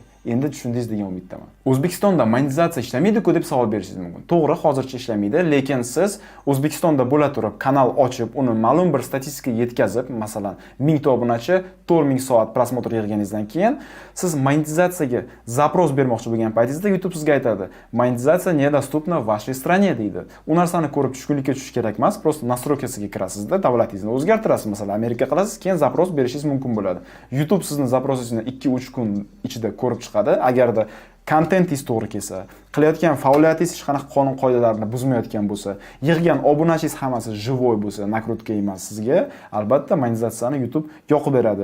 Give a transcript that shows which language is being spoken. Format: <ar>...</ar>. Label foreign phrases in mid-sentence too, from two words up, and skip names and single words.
<uz>Endi tushundingiz degan umiddaman. O'zbekistonda monetizatsiya ishlamaydi-ku deb savol berishingiz mumkin. To'g'ri, hozircha ishlamaydi, lekin siz O'zbekistonda bo'la turib kanal ochib, uni ma'lum bir statistikaga yetkazib, masalan, 1000 ta obunachi 4000 soat prosmotr yig'ganingizdan keyin siz monetizatsiyaga zapros bermoqchi bo'lgan paytingizda YouTube sizga aytadi: "Monetizatsiya</uz> <ru>недоступна в вашей стране"</ru> <uz>deydi. U narsani ko'rib tushkunlikka tushish kerak emas, prosta nastroykasiga kirasizda, davlatingizni o'zgartirasiz, masalan, Amerika qilasiz, keyin zapros berishingiz mumkin bo'ladi. YouTube sizni zaprosingizni 2-3 kun ichida ko'rib chiqadi. Agarda kontentingiz to'g'ri kelsa, qilayotgan faoliyatingiz hech qanaqa qonun qoidalarni buzmayotgan bo'lsa, yig'gan obunachingiz hammasi живой bo'lsa, nakrutka emas sizga, albatta monetizatsiyani YouTube yoqib beradi.</uz>